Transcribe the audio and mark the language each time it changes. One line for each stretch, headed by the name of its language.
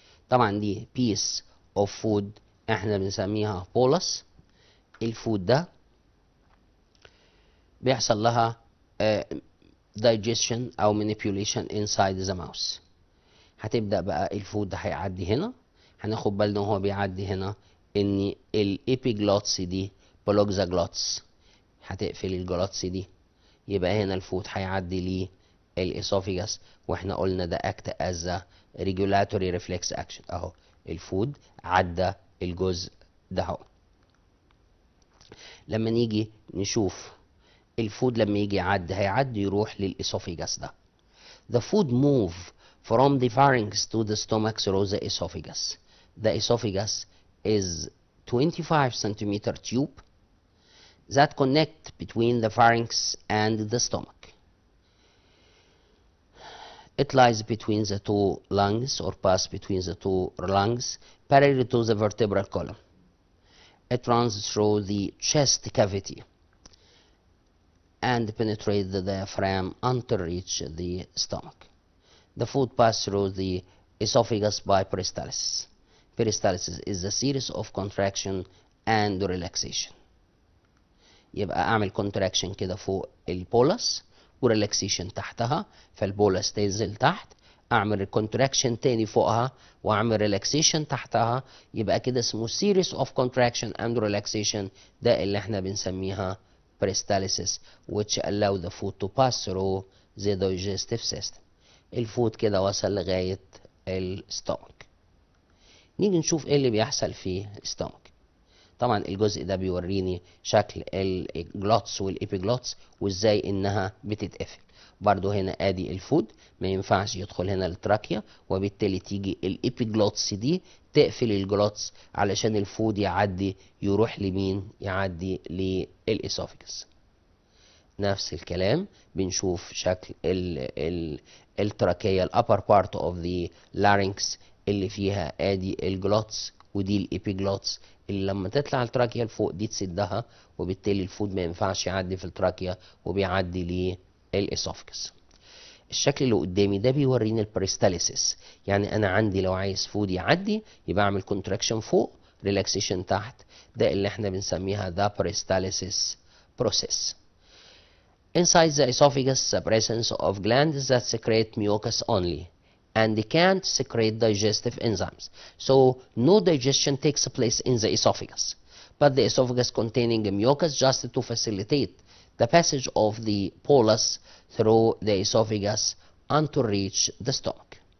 Arabic: طبعا دي
English: piece of food
Arabic: احنا بنسميها bolus. الفود ده بيحصل لها digestion او
English: manipulation inside the mouth.
Arabic: هتبدأ بقى الفود ده هيعدي هنا، هناخد بالنا وهو بيعدي هنا ان الابيجلوتس دي بلوك ذا جلوتس، هتقفل الجلوتس دي. يبقى هنا الفود هيعدي للإسوفيجاس، واحنا قلنا ده
English: act as a regulatory reflex action.
Arabic: اهو الفود عدى الجزء ده اهو. لما نيجي نشوف الفود لما يجي يعدي هيعدي يروح للإسوفيجاس ده.
English: The food move from the pharynx to the stomach through the esophagus. The esophagus is 25 centimeter tube that connect between the pharynx and the stomach. It lies between the two lungs or pass between the two lungs parallel to the vertebral column. It runs through the chest cavity and penetrates the diaphragm until reach the stomach. The food passes through the esophagus by peristalsis. Peristalsis is a series of contraction and relaxation.
Arabic: يبقى اعمل contraction كده فوق البولس وريلاكسيشن تحتها، فالبولس تنزل تحت، اعمل contraction تاني فوقها واعمل relaxation تحتها، يبقى كده اسمه
English: series of contraction and relaxation.
Arabic: ده اللي احنا بنسميها
English: peristalsis which allow the food to pass through the digestive system.
Arabic: الفود كده وصل لغاية الستومك. نيجي نشوف ايه اللي بيحصل في الستومك. طبعا الجزء ده بيوريني شكل الجلوتس والإبيجلوتس وازاي انها بتتقفل. برضو هنا ادي الفود ما ينفعش يدخل هنا التراكيا، وبالتالي تيجي الإبيجلوتس دي تقفل الجلوتس علشان الفود يعدي يروح لمين؟ يعدي للإسوفيجس. نفس الكلام بنشوف شكل التراكية الأبر بارت اوف ذا لارynx اللي فيها ادي الجلوتس ودي الإبيجلوتس اللي لما تطلع التراكية لفوق دي تسدها، وبالتالي الفود ما ينفعش يعدي في التراكية وبيعدي للإسوفيجس. الشكل اللي قدامي ده بيوريني البريستاليسيس. يعني انا عندي لو عايز فود يعدي يبقى اعمل كونتراكشن فوق ريلاكسيشن تحت. ده اللي احنا بنسميها
English: the peristalsis process. Inside the esophagus, the presence of glands that secrete mucus only, and they can't secrete digestive enzymes. So no digestion takes place in the esophagus, but the esophagus containing mucus just to facilitate the passage of the bolus through the esophagus and to reach the stomach.